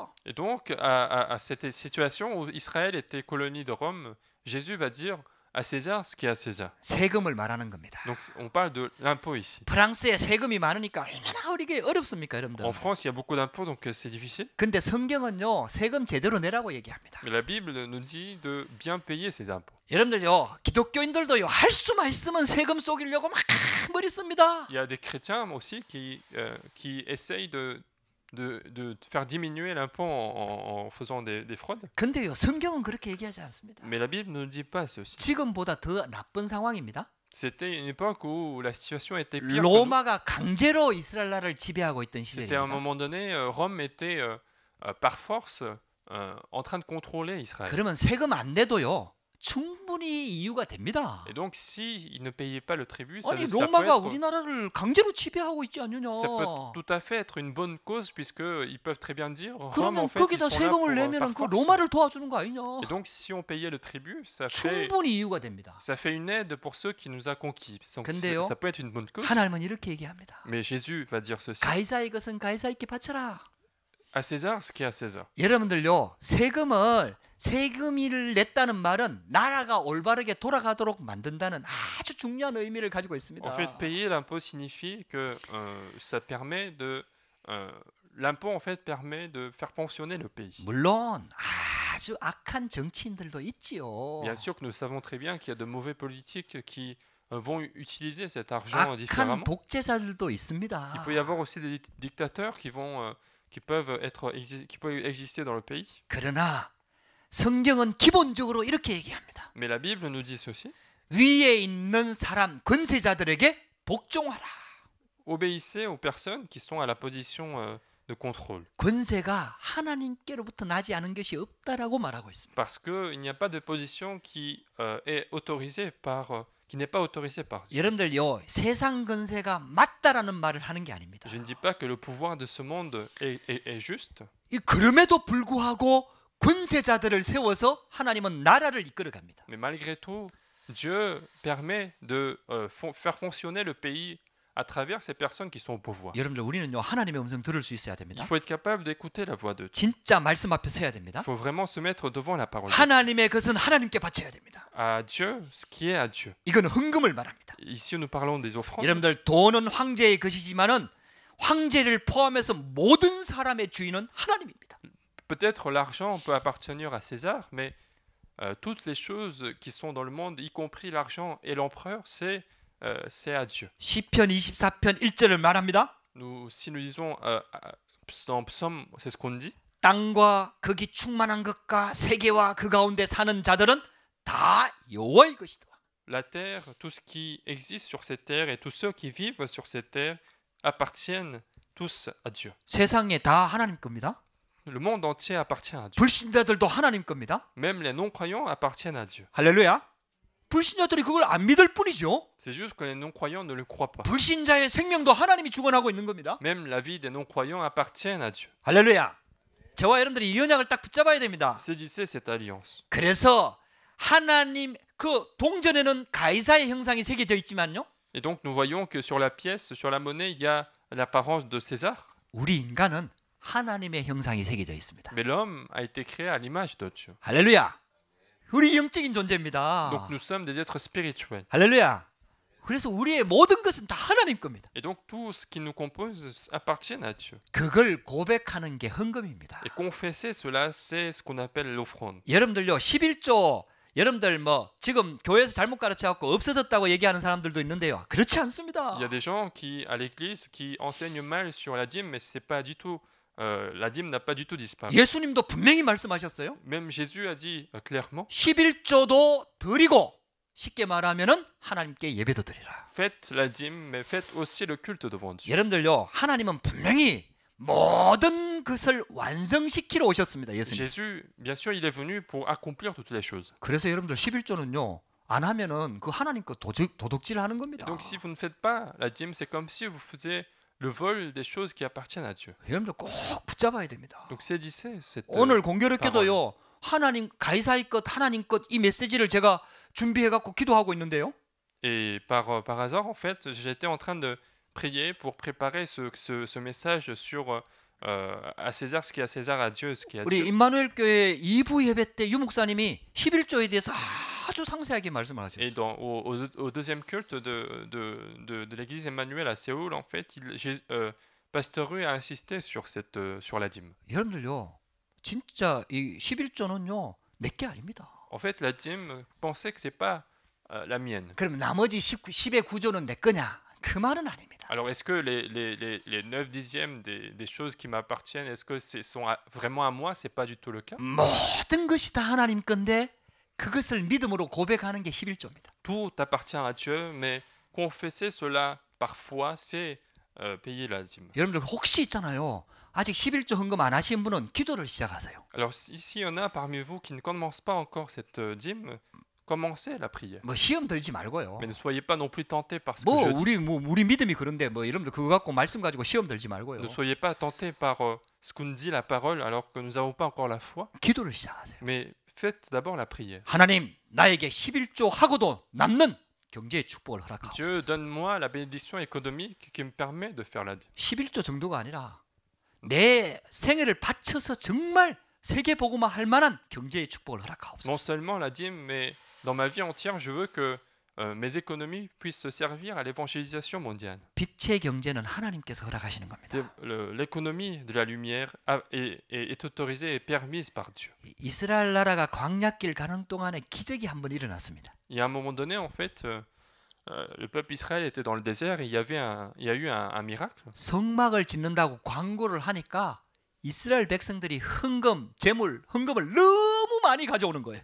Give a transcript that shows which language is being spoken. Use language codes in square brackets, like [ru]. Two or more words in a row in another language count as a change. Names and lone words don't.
[fr] Et donc, à cette situation où Israël était colonie de Rome, Jésus va dire à César ce qui est à César. [ko] 세금을 말하는 겁니다. [fr] Donc, on parle de l'impôt ici. [ko] 프랑스에 세금이 많으니까 얼마나 이게 어렵습니까, 여러분들? [fr] En France, il y a beaucoup d'impôts, donc c'est difficile. [ko] 근데 성경은요, 세금 제대로 내라고 얘기합니다. [fr] Mais la Bible nous dit de bien payer ces impôts. [ko] 여러분들요, 기독교인들도요, 할 수만 있으면 세금 속이려고 막 머리 씁니다. [fr] Il y a des chrétiens aussi qui essayent de faire diminuer l'impôt en faisant des fraudes. [ko] 근데요, 성경은 그렇게 얘기하지 않습니다. [fr] Mais la Bible ne nous dit pas ceci. [ko] 지금보다 더 나쁜 상황입니다. [fr] C'était une époque où la situation était pire. [ko] 로마가 강제로 이스라엘 나라를 지배하고 있던 [fr] C'était à un [ko] 시절입니다. [fr] moment donné, Rome était par force en train de contrôler Israël. [ko] 그러면 세금 안 내도요, 충분히 이유가 됩니다. [fr] Et donc, s'ils ne payaient pas le tribut, ça [ko] 아니 [fr] peut [ko] 로마가 [fr] être, [ko] 우리나라를 강제로 지배하고 있지 않느냐. [fr] ça peut tout à fait être une bonne cause, puisqu'ils peuvent très bien dire Rome, [ko] 그러면 [fr] en fait, ils [ko] 거기다 [fr] sont là pour, [ko] 세금을 내면은 그 [fr] par force. [ko] 로마를 도와주는 거 아니냐. [fr] Et donc, si on payait le tribut, ça fait [ko] 충분히 이유가 됩니다. [fr] une aide pour ceux qui nous a conquis. Donc, [ko] 근데요, [fr] ça peut être une bonne cause. [ko] 하나님은 이렇게 얘기합니다. [fr] Mais Jésus va dire ceci. [ko] 가이사의 것은 가이사에게 바쳐라. [fr] À César, ce qui est à César. [ko] 여러분들요, 세금을 냈다는 말은 나라가 올바르게 돌아가도록 만든다는 아주 중요한 의미를 가지고 있습니다. [fr] En fait, payer l'impôt signifie que ça permet l'impôt en fait permet de faire fonctionner le pays. [ko] 물론 아주 악한 정치인들도 있지요. [fr] Bien sûr que nous savons très bien qu'il y a de mauvais politiques qui vont utiliser cet argent [ko] 악한 [fr] différemment. [ko] 독재자들도 있습니다. [fr] Il peut y avoir aussi des dictateurs qui peuvent exister dans le pays. [ko] 그러나 성경은 기본적으로 이렇게 얘기합니다. [fr] Mais la Bible nous dit ceci. [ko] 위에 있는 사람, 권세자들에게 복종하라. [fr] Obéissez aux personnes qui sont à la position de contrôle. [ko] 권세가 하나님께로부터 나지 않은 것이 없다라고 말하고 있습니다. [fr] Parce qu'il n'y a pas de position qui est autorisée par qui n'est pas autorisé par Dieu. [ko] 여러분들요, 세상 건세가 맞다라는 말을 하는 게 아닙니다. [fr] Je ne dis pas que le pouvoir de ce monde est juste, [ko] 이 그럼에도 불구하고 권세자들을 세워서 하나님은 나라를 이끌어 갑니다. [fr] mais malgré tout, Dieu permet de faire fonctionner le pays à travers ces personnes qui sont au pouvoir. [ko] 여러분들 우리는요, 하나님의 음성 들을 수 있어야 [fr] Il [ko] 됩니다. [fr] faut être capable d'écouter la voix de Dieu. [ko] 진짜 말씀 앞에 서야 [fr] Il [ko] 됩니다. [fr] faut vraiment se mettre devant la parole de Dieu. [ko] 하나님의 것은 하나님께 바쳐야 됩니다. [fr] À Dieu, ce qui est à Dieu. [ko] 이거는 헌금을 말합니다. [fr] Ici, nous parlons des offrandes. [ko] 여러분들 돈은 황제의 것이지만은 황제를 포함해서 모든 사람의 주인은 하나님입니다. [fr] Peut-être l'argent peut appartenir à César, mais toutes les choses qui sont dans le monde, y compris l'argent et l'empereur, c'est à Dieu. [ko] 시편 24편 1절을 말합니다. [fr] Si nous disons dans Psaume, c'est ce qu'on dit. [ko] 땅과 거기 충만한 것과 세계와 그 가운데 사는 자들은 다 여호와의 것이다. [fr] La terre, tout ce qui existe sur cette terre et tous ceux qui vivent sur cette terre appartiennent tous à Dieu. [ko] 세상에 다 하나님 겁니다. [fr] Le monde entier appartient à Dieu. [ko] 불신자들도 하나님 겁니다. [fr] Même les non-croyants appartiennent à Dieu. [ko] 할렐루야. 불신자들이 그걸 안 믿을 뿐이죠. [fr] C'est juste que les non-croyants ne le croient pas. [ko] 불신자의 생명도 하나님이 주관하고 있는 겁니다. [fr] Même la vie des non-croyants appartient à Dieu. [ko] 할렐루야. 저와 여러분들이 이 언약을 딱 붙잡아야 됩니다. [fr] Saisissez cette alliance. [ko] 그래서 하나님 그 동전에는 가이사의 형상이 새겨져 있지만요. [fr] Et donc nous voyons que sur la pièce, sur la monnaie, il y a l'apparence de César. [ko] 우리 인간은 하나님의 형상이 새겨져 있습니다. [fr] Mais l'homme a été créé à l'image de Dieu. [ko] 할렐루야. 우리 영적인 존재입니다. [fr] Donc nous sommes des êtres spirituels. [ko] 할렐루야. 그래서 우리의 모든 것은 다 하나님 겁니다. [fr] Et donc tout ce qui nous compose appartient à Dieu. [ko] 그걸 고백하는 게 헌금입니다. [fr] Et confesser cela, c'est ce qu'on appelle l'offrande. [ko] 여러분들요, 11조 여러분들 뭐 지금 교회에서 잘못 가르쳐갖고 없어졌다고 얘기하는 사람들도 있는데요. 그렇지 않습니다. [fr] Il y a des gens qui, à l'église, qui enseignent mal sur la dîme, mais c'est pas du tout, la dîme n'a pas du tout disparu. [ko] 예수님도 분명히 말씀하셨어요. [fr] Même Jésus a dit clairement, [ko] 11조도 드리고 쉽게 말하면은 하나님께 예배도 드리라. [fr] faites la dîme, mais faites aussi le culte devant Dieu. [ko] 여러분들요, 하나님은 분명히 모든 것을 완성시키러 오셨습니다. 예수님. [fr] Jésus, bien sûr, il est venu pour accomplir toutes les choses. [ko] 그래서 여러분들 11조는요. 안 하면은 그 하나님 거 도둑질 하는 [fr] Et [ko] 겁니다. [fr] donc si vous ne faites pas la dîme, c'est comme si vous faisiez le vol des choses qui appartiennent à Dieu. [ko] 여러분들 꼭 붙잡아야 됩니다. [fr] Donc saisissez cette [ko] 오늘 공교롭게도요. 하나님 가이사의 것, 하나님 것 이 메시지를 제가 준비해 갖고 기도하고 있는데요. [fr] Et par hasard, en fait, j'étais en train de prier pour préparer ce message sur à César ce qui est à César, à Dieu ce qui est à [ko] 우리 [fr] Dieu. [ko] 임마누엘 교회 2부 예배 때 유 목사님이 11조에 대해서 아주 상세하게 말씀을 [fr] Et [ko] 하셨어요. [fr] au deuxième culte de l'église Emmanuel à Séoul, en fait, Pasteur Rue a insisté sur la dîme. [ko] 여러분들요. 진짜 이 11조는요. 내게 아닙니다. [fr] En fait, la dîme, pensez que c'est pas la mienne. [ko] 그럼 나머지 10의 9조는 내 거냐? 그 말은 아닙니다. [fr] Alors, est-ce que les 9 dixièmes des choses qui m'appartiennent, est-ce que sont vraiment à moi? C'est pas du tout le cas. [ko] 모든 것이 다 하나님 건데 그것을 믿음으로 고백하는 게 11조입니다. [fr] Tout appartient à Dieu, mais confesser cela parfois, c'est payer la dîme. [ko] 여러분들 혹시 있잖아요. 아직 11조 헌금 안 하신 분은 기도를 시작하세요. [fr] Alors, s'il y en a parmi vous qui ne commencent pas encore cette dîme, commencez la prière. [ko] 뭐 시험 들지 말고요. [fr] Mais ne soyez pas non plus tentés par ce que [ko] 뭐 [fr] je dis. [ko] 우리 믿음이 그런데 뭐 여러분들 그거 갖고 말씀 가지고 시험 들지 말고요. [fr] Ne soyez pas tentés par ce qu'on dit la parole alors que nous n'avons pas encore la foi. [ko] 기도를 시작하세요. [fr] Mais faites d'abord la prière. [ko] 하나님 나에게 11조 하고도 남는 경제의 축복을 [fr] Dieu, [ko] 허락하옵소서. [fr] donne-moi la bénédiction économique qui me permet de faire la dîme. [ko] 11조 정도가 아니라 내 생애를 바쳐서 정말 세계 복음화 할 만한 경제의 축복을 [fr] Non [ko] 허락하옵소서. [fr] seulement la dîme, mais dans ma vie entière, je veux que mes économies puissent se servir à l'évangélisation mondiale. [ko] 빛의 경제는 하나님께서 허락하시는 겁니다. [fr] L'économie de la lumière est autorisée et permise par Dieu. [ko] 이스라엘 나라가 광야길 가는 동안에 기적이 한번 일어났습니다. [fr] Il y a un moment donné, en fait, le peuple Israël était dans le désert et il y a eu un miracle. [ko] 성막을 짓는다고 광고를 하니까 이스라엘 백성들이 헌금을 너무 많이 가져오는 거예요.